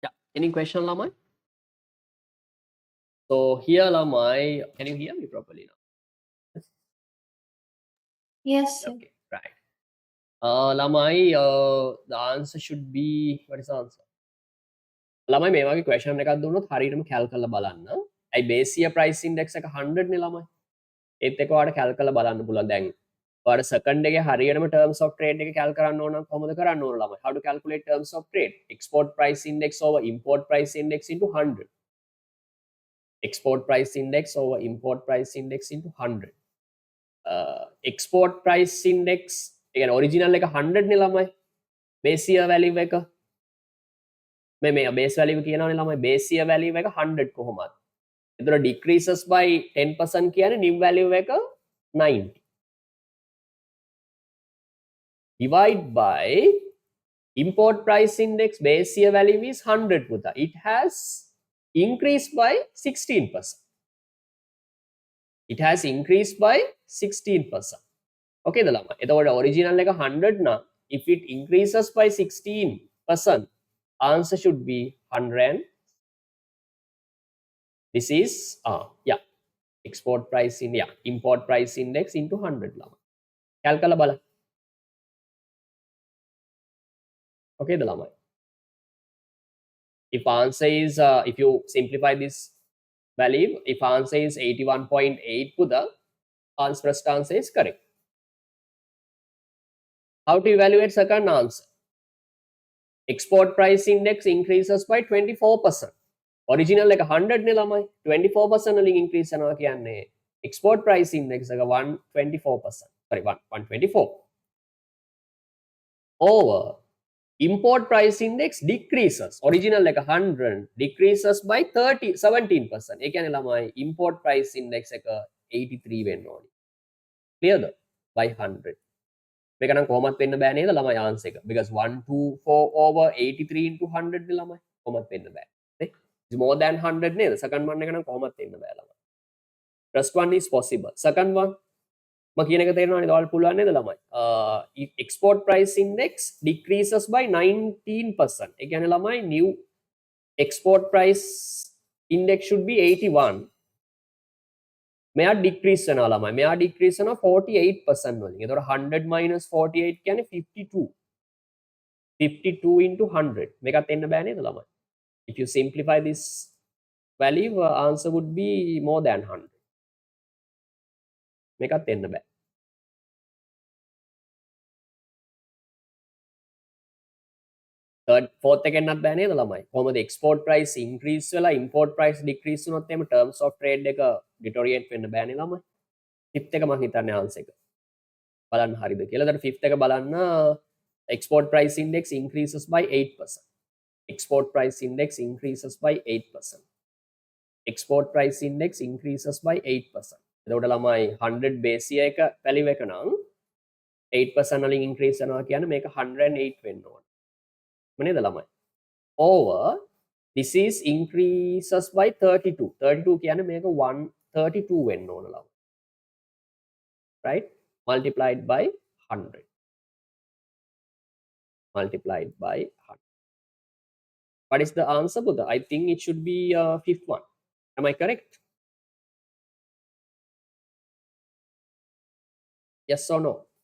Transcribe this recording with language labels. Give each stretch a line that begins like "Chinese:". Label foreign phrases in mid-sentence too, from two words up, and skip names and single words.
English: Any question, Lamai? So here, Lamai, can you hear me properly now? Yes, sir. Okay, right. Lamai, the answer should be, what is the answer?
Sinhala: ළමයි මේ වගේ question එකක් දුන්නොත් හරියටම කැල් කරලා බලන්න. ඇයි
English: base year price index
Sinhala: එක 100 නේ ළමයි. ඒත් එක ඔයාලට කැල් කරලා බලන්න පුළුවන් දැන්. ඔයාලට second එකේ හරියටම
English: terms of trade
Sinhala: එක කැල් කරන්න ඕන නම් කොහොමද කරන්න ඕන ළමයි?
English: How to calculate terms of trade? Export price index over import price index into 100. Export price index over import price index into 100. Export price index
Sinhala: ඒ කියන්නේ original එක 100 නේ ළමයි.
English: base year value
Sinhala: එක මේ
English: base value
Sinhala: කියනවනේ ළමයි
English: base year value
Sinhala: එක 100 කොහොමද? එතකොට
English: decreases by 10%
Sinhala: කියන්නේ
English: new value
Sinhala: එක 90.
English: Divide by import price index base year value is 100 පුතා. It has increased by 16%. It has increased by 16%. Okay
Sinhala: ද ළමයි? එතකොට original එක 100 නම්
English: if it increases by 16%, answer should be 100. This is yeah, export price in import price index into 100 ළමයි.
Sinhala: කැල්කලා බලන්න. Okay ද ළමයි?
English: If answer is if you simplify this value, if answer is 81.8 puda, first answer is correct. How to evaluate second answer? Export price index increases by 24%.
Sinhala: Original එක 100 නේ ළමයි 24% වලින් increase කරනවා කියන්නේ
English: export price index
Sinhala: එක 124%.
English: Sorry 124. Over import price index decreases. Original එක 100 decreases by 17%.
Sinhala: ඒ කියන්නේ ළමයි
English: import price index
Sinhala: එක 83 වෙන්න ඕනි. Clearද? By 100. මේක නම් කොහොමත් වෙන්න බෑ නේද ළමයි answer එක.
English: Because 124 over 83 into 100
Sinhala: නේ ළමයි. කොහොමත් වෙන්න බෑ.
English: It's more than 100
Sinhala: නේද?
English: Second one
Sinhala: එක නම් කොහොමත් වෙන්න බෑ ළමයි.
English: First one is possible. Second one
Sinhala: මම කියන එක තේරෙනවනේ ඔයාලට පුළුවන් නේද ළමයි?
English: Export price index decreases by 19%.
Sinhala: ඒ කියන්නේ ළමයි
English: new export price index should be 81.
Sinhala: මෙයා decrease වෙනවා ළමයි. මෙයා decrease වෙනවා 48% වලින්. එතකොට 100 minus 48 කියන්නේ 52. 52 into 100. මේකත් එන්න බෑ නේද ළමයි?
English: If you simplify this value, answer would be more than 100.
Sinhala: මේකත් එන්න බෑ. fourth එකෙන්නත් බෑ නේද ළමයි? කොහොමද
English: export price increase
Sinhala: වෙලා
English: import price decrease
Sinhala: වුණොත් එහෙම
English: terms of trade
Sinhala: එක deteriorate වෙන්න බෑනේ ළමයි. fifth එක මම හිතන්නේ answer එක. බලන්න හරිද කියලා. ඊට fifth එක බලන්න
English: export price index increases by 8%. Export price index increases by 8%. Export price index increases by 8%.
Sinhala: එතකොට ළමයි 100
English: base year
Sinhala: එක value එක නම් 8% වලින් increase කරනවා කියන්නේ මේක 108 වෙන්න ඕන. නේද ළමයි?
English: Over this is increases by 32.
Sinhala: 32 කියන්නේ මේක 132 වෙන්න ඕන ළමයි.
English: Right? Multiplied by 100. Multiplied by 100. What is the answer, Buddha? I think it should be fifth one. Am I correct? Yes or no?